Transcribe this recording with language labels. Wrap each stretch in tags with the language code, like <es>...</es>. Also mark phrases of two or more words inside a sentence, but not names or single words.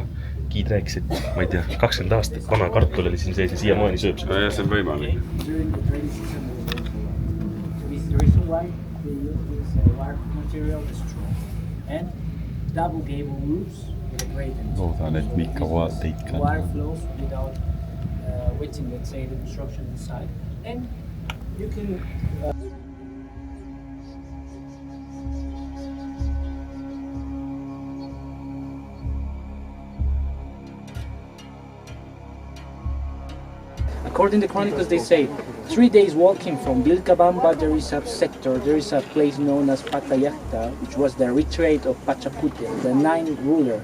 <et>Giid rääkis, et ma ei tea, 20 aastat vana kartul oli siin sees ja siiamaani sööb seda. Ja see on võimalik. Loodan, et Mika vaateid ka.</et> <en>Waiting, let's say, the construction inside, and you can according to chronicles, they say 3 days walking from Vilcabamba, there is a sector, there is a place known as Patayacta, which was the retreat of Pachacútec, the 9th ruler.</en>